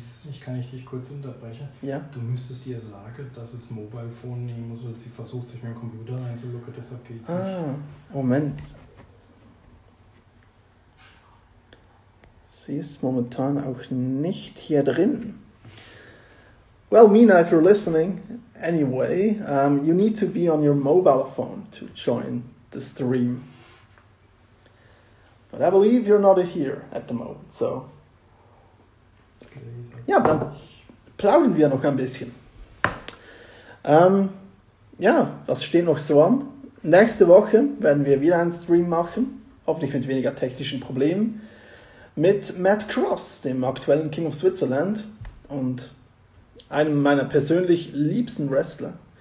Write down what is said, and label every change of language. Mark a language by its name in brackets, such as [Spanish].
[German] ich kann dich kurz unterbrechen. Ja? Du müsstest ihr sagen, dass es Mobile Phone nehmen muss, weil sie versucht, sich mit dem Computer einzuloggen, deshalb geht es nicht. Moment. Sie ist momentan auch nicht hier drin. [English] Well, Mina, if you're listening, anyway, you need to be on your mobile phone to join the stream. But I believe you're not here at the moment, so. [German] Ja, dann plaudern wir noch ein bisschen. Was steht noch so an? Nächste Woche werden wir wieder einen Stream machen, hoffentlich mit weniger technischen Problemen, mit Matt Cross, dem aktuellen King of Switzerland und einem meiner persönlich liebsten Wrestler.